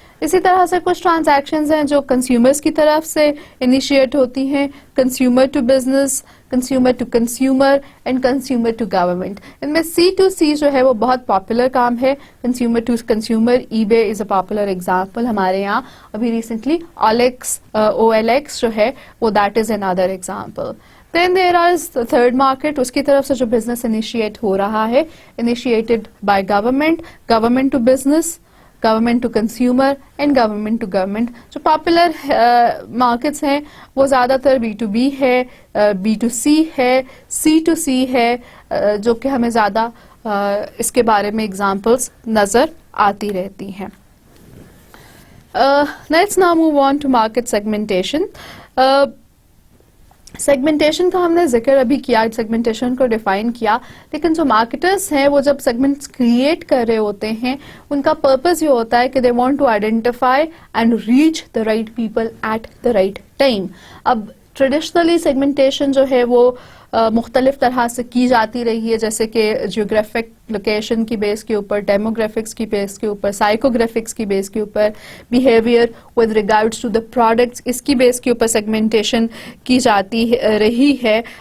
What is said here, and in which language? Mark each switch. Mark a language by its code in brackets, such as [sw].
[ur] اسی طرح سے کچھ ٹرانزیکشنز ہیں جو کنزیومرز کی طرف سے انیشیٹ ہوتی ہیں, consumer to business, consumer to consumer and consumer to government. ان میں C2C جو ہے وہ بہت پاپولر کام ہے. کنزیومر ٹو کنزیومر, [en] EBay is a popular example. [ur] ہمارے یہاں ابھی ریسنٹلی OLX جو ہے وہ [en] That is another example. Then there is the third market, [ur] اس کی طرف سے جو بزنس انیشیٹ ہو رہا ہے, [en] initiated by government, government to business, government to consumer and government to government. [ur] جو پاپولر مارکیٹس ہیں وہ زیادہ تر B2B ہے, B2C ہے, C2C ہے, جو کہ ہمیں زیادہ اس کے بارے میں ایگزامپلس نظر آتی رہتی ہیں. [en] Let's now move on to market segmentation. [ur] Segmentation کا ہم نے ذکر ابھی کیا, سیگمنٹیشن کو ڈیفائن کیا, لیکن جو مارکیٹرس ہیں وہ جب سیگمنٹس کریٹ کر رہے ہوتے ہیں ان کا پرپز یہ ہوتا ہے کہ [en] They want to identify and reach the right people at the right time. [ur] اب ٹریڈیشنلی سیگمنٹیشن جو ہے وہ مختلف طرح سے کی جاتی رہی ہے, جیسے کہ جیوگرافک لوکیشن کی بیس کے اوپر, ڈیموگرافکس کی بیس کے اوپر, سائیکوگرافکس کی بیس کے اوپر, behaviour with regards to the products, اس کی بیس کے اوپر سیگمنٹیشن کی جاتی رہی ہے.